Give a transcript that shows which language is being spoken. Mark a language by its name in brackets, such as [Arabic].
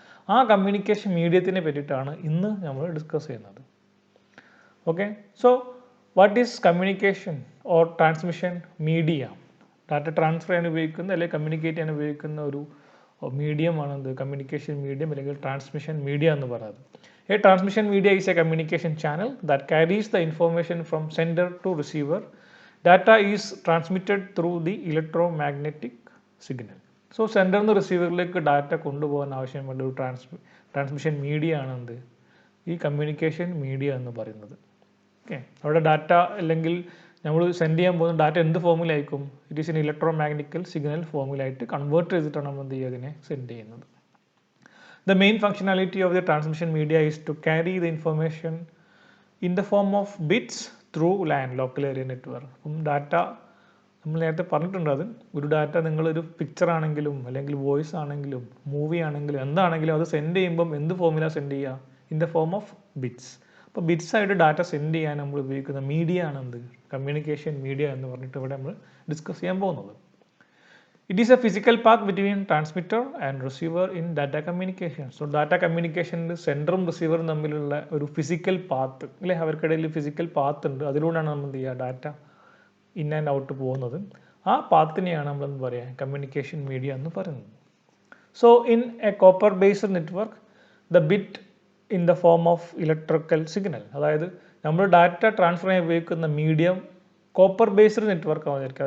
[Malayalam] ആ കമ്മ്യൂണിക്കേഷൻ മീഡിയത്തിനെ പറ്റിയിട്ടാണ് ഇന്ന് നമ്മൾ ഡിസ്കസ് ചെയ്യുന്നത്. [English] Okay, so what is communication or transmission media? [Malayalam] Data transfer ചെയ്യാൻ ഉപയോഗിക്കുന്ന അല്ലെങ്കിൽ കമ്മ്യൂണിക്കേറ്റ് ചെയ്യാൻ ഉപയോഗിക്കുന്ന ഒരു മീഡിയമാണ് എന്ത്? കമ്മ്യൂണിക്കേഷൻ മീഡിയം അല്ലെങ്കിൽ ട്രാൻസ്മിഷൻ മീഡിയ എന്ന് പറയുന്നത്. [English] A transmission media is a communication channel that carries the information from sender to receiver. Data is transmitted through the electromagnetic signal. [Malayalam] So സെൻഡറിൽ നിന്ന് റിസീവറിലേക്ക് ഡാറ്റ കൊണ്ടുപോകാൻ ആവശ്യമുള്ള ഒരു ട്രാൻസ്മിഷൻ മീഡിയ ആണ് എന്ത്? ഈ കമ്മ്യൂണിക്കേഷൻ മീഡിയ എന്ന് പറയുന്നത്. ഓക്കെ, അവിടെ ഡാറ്റ അല്ലെങ്കിൽ നമ്മൾ സെൻഡ് ചെയ്യാൻ പോകുന്ന ഡാറ്റ എന്ത് ഫോമിലായിരിക്കും? [English] it is in [Malayalam] ഇലക്ട്രോമാഗ്നറ്റിക്കൽ signal ഫോമിലായിട്ട് convert ചെയ്തിട്ടാണ് നമ്മൾ എന്ത് ചെയ്യുക, അതിനെ സെൻഡ് ചെയ്യുന്നത്. [English] The main functionality of the transmission media is to carry the information in the form of bits through LAN, local area network. [Malayalam] Data നമ്മൾ നേരത്തെ പറഞ്ഞിട്ടുണ്ട്, അത് ഒരു ഡാറ്റ നിങ്ങളൊരു പിക്ചർ ആണെങ്കിലും അല്ലെങ്കിൽ വോയിസ് ആണെങ്കിലും മൂവി ആണെങ്കിലും എന്താണെങ്കിലും അത് സെൻഡ് ചെയ്യുമ്പം എന്ത് ഫോമിലാണ് സെൻഡ് ചെയ്യുക? [English] In the form of bits. [Malayalam] അപ്പോൾ ബിറ്റ്സ് ആയിട്ട് ഡാറ്റ സെൻഡ് ചെയ്യാൻ നമ്മൾ ഉപയോഗിക്കുന്ന മീഡിയ ആണ് എന്ത്? കമ്മ്യൂണിക്കേഷൻ മീഡിയ എന്ന് പറഞ്ഞിട്ട് ഇവിടെ നമ്മൾ ഡിസ്കസ് ചെയ്യാൻ പോകുന്നത്. [English] It is a physical path between transmitter and receiver in data communication. So data communication [Malayalam] സെൻഡറും റിസീവറും തമ്മിലുള്ള ഒരു ഫിസിക്കൽ പാത്ത് അല്ലേ, അവർക്കിടയിൽ ഫിസിക്കൽ പാത്ത് ഉണ്ട്. അതിലൂടെയാണ് നമ്മൾ എന്ത് ചെയ്യുക, ഡാറ്റ ഇൻ ആൻഡ് ഔട്ട് പോകുന്നത്. ആ പാത്തിനെയാണ് നമ്മൾ എന്ത് പറയുക, കമ്മ്യൂണിക്കേഷൻ മീഡിയ എന്ന് പറയുന്നത്. [English] so in a copper based network the bit in the form of electrical signal, [Malayalam] അതായത് നമ്മൾ ഡാറ്റ ട്രാൻസ്ഫർ ചെയ്യാൻ ഉപയോഗിക്കുന്ന മീഡിയം കോപ്പർ ബേസ്ഡ് നെറ്റ്വർക്ക് ആണെന്ന് വിചാരിക്കുക.